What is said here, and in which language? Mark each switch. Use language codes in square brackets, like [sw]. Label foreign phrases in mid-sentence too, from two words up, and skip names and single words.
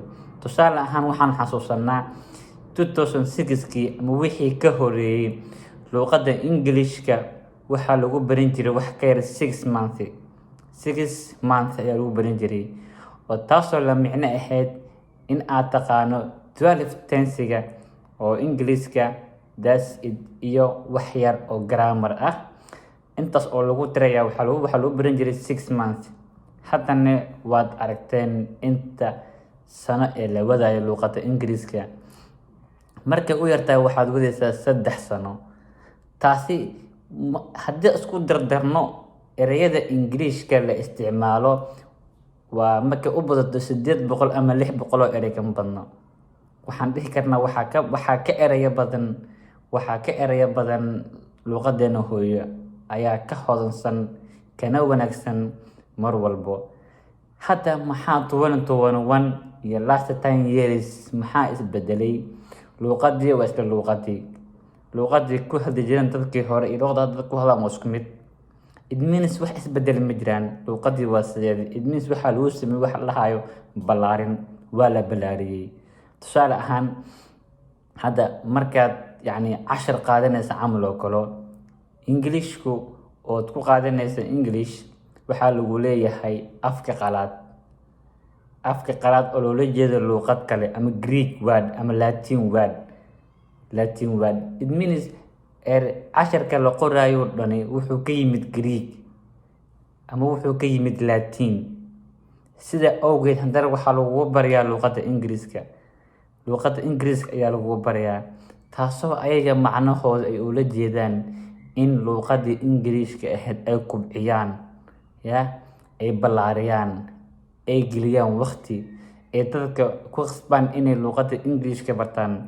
[so] Tusaale ahaan waxaan xasuusanaa 2006kii ama wixii ka horeeyay luqadda Englishka waxaa lagu baran jiray wax ka yar 6 months ayaa lagu baran jiray, oo taasoo la micno ahayd in aad taqaano 12 tensiga oo Ingiriiska [en] that's it [so] iyo wax yar oo grammar ah. Intaas oo lagu tiraya waxaa lagu baran jiray 6 months. Haddana waad aragteen inta sano ee la wadayo luqadda Ingiriiska. Markay u yartahay waxaad wadaysaa 3 sano. Taasi haddii isku dardarno ereyada Ingiriiska la isticmaalo waa markay u badato 800 ama 600 oo erey kama badno. Waxaan dhihi karnaa waxaa ka ereya badan luqadeena hooyo ayaa ka hodansan kana wanaagsan mar walbo. Hadda maxaa 2021 iyo [en] last 10 years [so] maxaa isbedelay? Luqadii waa isla luqadii ku hadli jireen dadkii hore iyo luqadda dadku hadlaan waa isku mid. [en] It means [so] wax isbedel ma jiraan. Luqadii waa sideed. [en] It means [so] waxaa lagu sameeyay wax la hayo ballaarin waa la ballaariyay. Tusaale ahaan hadda markaad cashar qaadanaysa camal oo kale Englishku oo ku qaadanaysa English waxaa lagu leeyahay afka qalaad oo loola jeedo luqad kale ama [en] Greek word [so] ama [en] Latin word. It means [so] casharka la qorayo dhani wuxuu ka yimid Greek ama wuxuu ka yimid Latin. Sida awgeed haddana waxaa lagu barayaa luqadda Ingiriiska. Luqadda Ingiriiska ayaa lagu barayaa, taasoo ayaga macnahooda ay ula jeedaan in luqadda Ingiriiska ahayd ay kubciyaan, ay ballaariyaan, ay geliyaan waqti ay dadka ku qasbaan inay luqadda Ingiriiska bartaan.